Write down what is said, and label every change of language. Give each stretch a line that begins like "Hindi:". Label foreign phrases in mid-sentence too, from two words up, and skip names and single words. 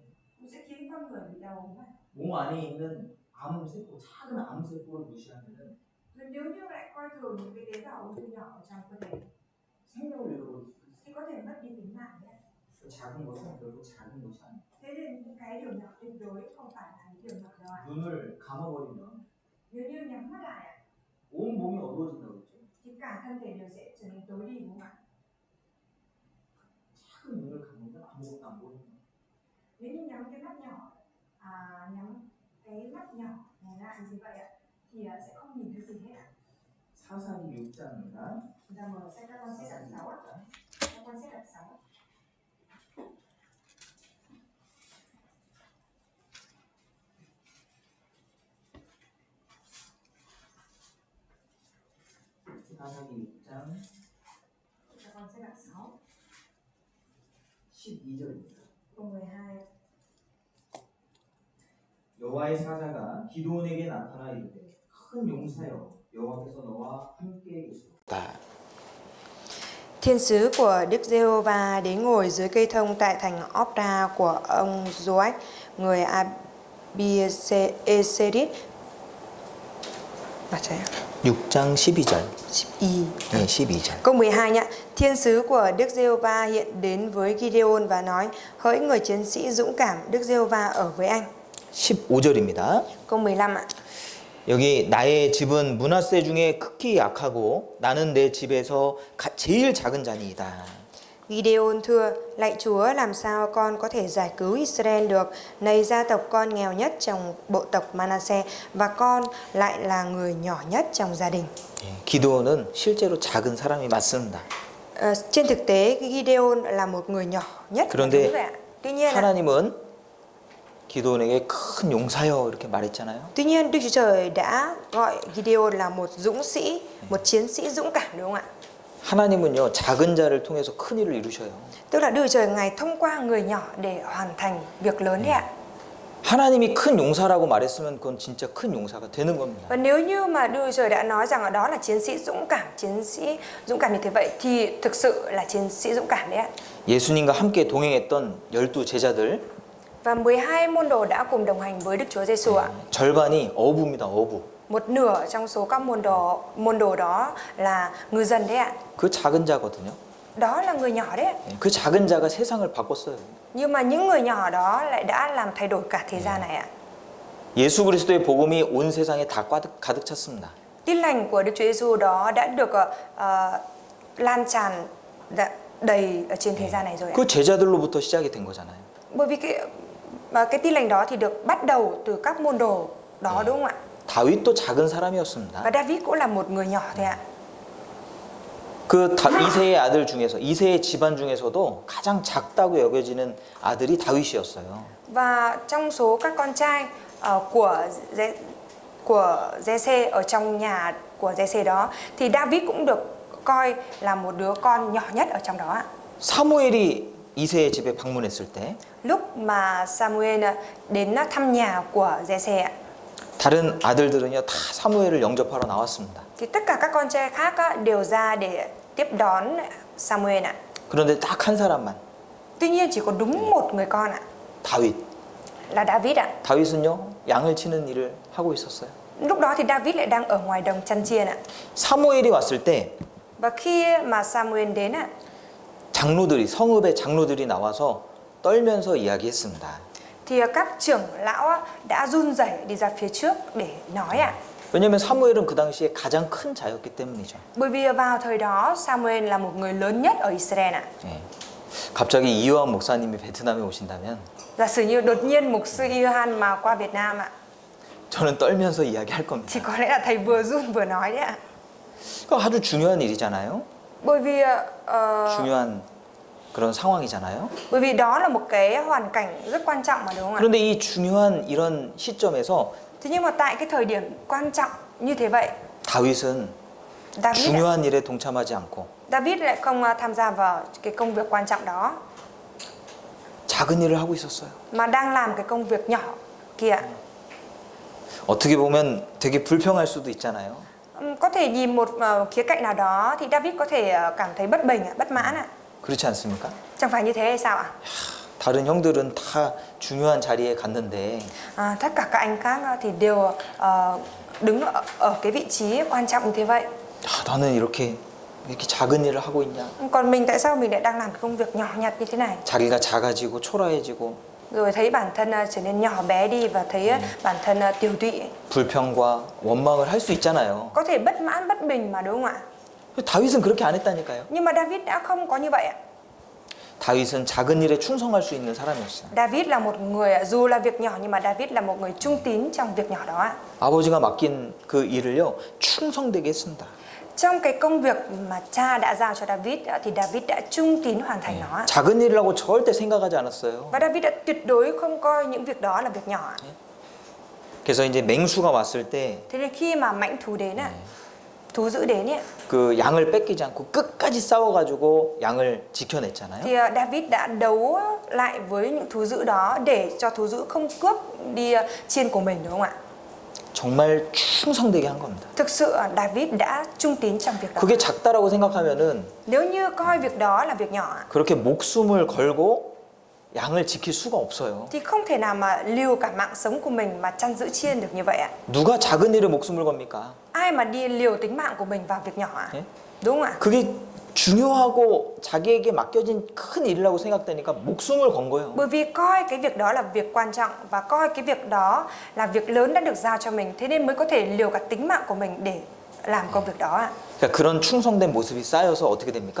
Vietnamese: cũng sẽ khiến con người bị đau ốm ạ.
Korean: 몸 안에 있는 암세포, 작은 암세포를 무시하면은
Vietnamese: Rồi nếu như lại coi thường những cái tế bào ung thư nhỏ ở trong cơ thể
Korean: 생명을 잃어버릴 수 있어요.
Vietnamese: thì có thể mất đi tính mạng đấy ạ.
Korean: 그 작은 것은 결국 작은 것이 아니에요.
Vietnamese: Thế nên những cái điều nhỏ tuyệt đối không phải là những điều nhỏ đâu ạ.
Korean: 눈을 감아버리면
Vietnamese: Nếu như nhắm mắt lại ạ
Korean: 온 몸이 어두워진다고 했죠.
Vietnamese: thì cả thân thể đều sẽ trở nên tối đi đúng không ạ?
Korean: 작은 눈을 감으면 아무것도 안 보이는 거예요.
Vietnamese: Nếu như nhắm cái mắt nhỏ nhắm cái mắt nhỏ này lại như vậy ạ thì sẽ không nhìn thấy gì hết ạ.
Korean: 사사기 6장입니다.
Vietnamese: Chúng ta mở sách các con sẽ đoạn 6 ạ. Các con sẽ đoạn 6.
Korean: 사사기 6장
Vietnamese: Các con sẽ đoạn 6
Korean: 12절입니다.
Vietnamese: câu 12.
Korean: 여호와의 사자가 기드온에게 나타나 이르되 큰 용사여 여호와께서 너와 함께 계시도다.
Vietnamese: Thiên sứ của Đức Giê-hô-va đến ngồi dưới cây thông tại thành Opra của ông Joach, người Abi-ê-sê-rít.
Korean: 6장 12절. 12. 네, 12절.
Vietnamese: Câu 12 nhá. Thiên sứ của Đức Giê-hô-va hiện đến với Gideon và nói: hỡi người chiến sĩ dũng cảm, Đức Giê-hô-va ở với anh.
Korean: 15절입니다.
Vietnamese: Câu 15 ạ.
Korean: 여기 나의 집은 므낫세 중에 극히 약하고 나는 내 집에서 제일 작은 자니이다.
Vietnamese: Gideon thưa: lạy Chúa, làm sao con có thể giải cứu Israel được? Này, gia tộc con nghèo nhất trong bộ tộc Manasseh và con lại là người nhỏ nhất trong gia đình.
Korean: 기드온은 실제로 작은 사람이 맞습니다.
Vietnamese: Trên thực tế, Gideon là một người nhỏ nhất.
Korean: 그런데
Vietnamese: Đúng vậy ạ. Tuy nhiên
Korean: 하나님은 기드온에게 큰 용사여 이렇게 말했잖아요.
Vietnamese: Tuy nhiên Đức Chúa Trời đã gọi Gideon là một dũng sĩ, một chiến sĩ dũng cảm đúng không ạ?
Korean: 하나님은요 작은 자를 통해서 큰 일을 이루셔요.
Vietnamese: Tức là Đức Chúa Trời Ngài thông qua người nhỏ để hoàn thành việc lớn đấy ạ.
Korean: 하나님이 큰 용사라고 말했으면 그건 진짜 큰 용사가 되는 겁니다.
Vietnamese: Và nếu như mà Đức Chúa Trời đã nói rằng ở đó là chiến sĩ dũng cảm như thế vậy thì thực sự là chiến sĩ dũng cảm đấy ạ.
Korean: 예수님과 함께 동행했던 12 제자들
Vietnamese: Và 12 môn đồ đã cùng đồng hành với Đức Chúa Giêsu ạ.
Korean: 절반이 어부입니다. 어부.
Vietnamese: Một nửa trong số các môn đồ đó là ngư dân đấy ạ.
Korean: 그 작은 자거든요.
Vietnamese: Đó là người nhỏ đấy ạ.
Korean: 그 작은 자가 세상을 바꿨어요.
Vietnamese: Nhưng mà những người nhỏ đó lại đã làm thay đổi cả thế gian này ạ.
Korean: 예수 그리스도의 복음이 온 세상에 다 가득 찼습니다.
Vietnamese: Tin lành của Đức Chúa Giêsu đó đã được lan tràn đầy ở trên thế gian này rồi ạ.
Korean: 그 제자들로부터 시작이 된 거잖아요.
Vietnamese: Bởi vì cái tin lành đó thì được bắt đầu từ các môn đồ đó đúng không ạ?
Korean: 다윗도 작은 사람이었습니다.
Vietnamese: Và David cũng là một người nhỏ thôi ạ.
Korean: 그 이세의 아들 중에서 이세의 집안 중에서도 가장 작다고 여겨지는 아들이 다윗이었어요.
Vietnamese: Và trong số các con trai của Giê-xê ở trong nhà của Giê-xê đó thì David cũng được coi là một đứa con nhỏ nhất ở trong đó ạ.
Korean: 사무엘이 이세의 집에 방문했을 때
Vietnamese: Lúc mà Samuel đến thăm nhà của Giê-xê ạ,
Korean: 다른 아들들은요 다 사무엘을 영접하러 나왔습니다.
Vietnamese: thì tất cả các con trai khác đều ra để tiếp đón Samuel ạ.
Korean: 그런데 딱 한 사람만
Vietnamese: Tuy nhiên chỉ có đúng một người con ạ,
Korean: 다윗.
Vietnamese: là David ạ.
Korean: 다윗은요 양을 치는 일을 하고 있었어요.
Vietnamese: Lúc đó thì David lại đang ở ngoài đồng chăn chiên ạ.
Korean: 사무엘이 왔을 때
Vietnamese: Và khi mà Samuel đến ạ,
Korean: 장로들이 성읍의 장로들이 나와서 떨면서 이야기했습니다.
Vietnamese: thì các trưởng lão đã run rẩy đi ra phía trước để nói ạ.
Korean: 왜냐하면 사무엘은 그 당시에 가장 큰 자였기 때문이죠.
Vietnamese: Bởi vì vào thời đó Samuel là một người lớn nhất ở Israel ạ.
Korean: 예. 갑자기 이요한 목사님이 베트남에 오신다면
Vietnamese: Giả sử như đột nhiên mục sư Iohan mà qua Việt Nam ạ,
Korean: 저는 떨면서 이야기할 겁니다.
Vietnamese: thì có lẽ là thầy vừa run vừa nói đấy ạ.
Korean: 그거 아주 중요한 일이잖아요.
Vietnamese: Bởi vì
Korean: 중요한 그런 상황이잖아요.
Vietnamese: bởi vì đó là một cái hoàn cảnh rất quan trọng mà đúng không ạ?
Korean: 그런데 이 중요한 이런 시점에서
Vietnamese: Thế nhưng mà tại cái thời điểm quan trọng như thế vậy,
Korean: 다윗은 중요한 일에 동참하지 않고
Vietnamese: David lại không tham gia vào cái công việc quan trọng đó,
Korean: 작은 일을 하고 있었어요.
Vietnamese: mà đang làm cái công việc nhỏ kia.
Korean: 어떻게 보면 되게 불평할 수도 있잖아요.
Vietnamese: Có thể nhìn một khía cạnh nào đó thì David có thể cảm thấy bất bình, bất mãn ạ.
Korean: 그렇지 않습니까?
Vietnamese: Chẳng phải như thế hay sao ạ?
Korean: 다른 형들은 다 중요한 자리에 갔는데
Vietnamese: Tất cả các anh khác thì đều đứng ở cái vị trí quan trọng như thế vậy.
Korean: 나는 이렇게 작은 일을 하고 있냐?
Vietnamese: Còn mình tại sao mình lại đang làm cái công việc nhỏ nhặt như thế này?
Korean: 자기가 작아지고 초라해지고
Vietnamese: Rồi thấy bản thân trở nên nhỏ bé đi và thấy bản thân tiều tụy.
Korean: 불평과 원망을 할 수 있잖아요.
Vietnamese: Có thể bất mãn, bất bình mà đúng không ạ?
Korean: 다윗은 그렇게 안 했다니까요.
Vietnamese: Nhưng mà David đã không có như vậy ạ.
Korean: 다윗은 작은 일에 충성할 수 있는 사람이었어요.
Vietnamese: David là một người, dù là việc nhỏ nhưng mà David là một người trung tín trong việc nhỏ đó ạ.
Korean: 아버지가 맡긴 그 일을요 충성되게 했습니다.
Vietnamese: Trong cái công việc mà cha đã giao cho David thì David đã trung tín hoàn thành nó.
Korean: 작은 일이라고 절대 생각하지 않았어요.
Vietnamese: Và David đã tuyệt đối không coi những việc đó là việc nhỏ.
Korean: 그래서 이제 맹수가 왔을 때
Vietnamese: Thế nên khi mà mãnh thú đến thú dữ đến
Korean: 그 양을 뺏기지 않고 끝까지 싸워가지고 양을 지켜냈잖아요.
Vietnamese: thì David đã đấu lại với những thú dữ đó để cho thú dữ không cướp đi chiên của mình đúng không ạ?
Korean: 정말 충성되게 한 겁니다.
Vietnamese: Thực sự David đã trung tín trong việc đó.
Korean: 그게 작다라고 생각하면은
Vietnamese: Nếu như coi việc đó là việc nhỏ
Korean: 그렇게 목숨을 걸고 양을 지킬 수가 없어요.
Vietnamese: thì không thể nào mà liều cả mạng sống của mình mà chăn giữ chiên được như vậy ạ.
Korean: 누가 작은 일에 목숨을 겁니까?
Vietnamese: Ai mà đi liều tính mạng của mình vào việc nhỏ ạ?
Korean: 예?
Vietnamese: Đúng không ạ?
Korean: 그게 중요하고 자기에게 맡겨진 큰 일이라고 생각되니까 목숨을 건 거예요.
Vietnamese: Bởi vì coi cái việc đó là việc quan trọng và coi cái việc đó là việc lớn đã được giao cho mình, thế nên mới có thể liều cả tính mạng của mình để làm công việc đó ạ.
Korean: 그러니까 그런 충성된 모습이 쌓여서 어떻게 됩니까?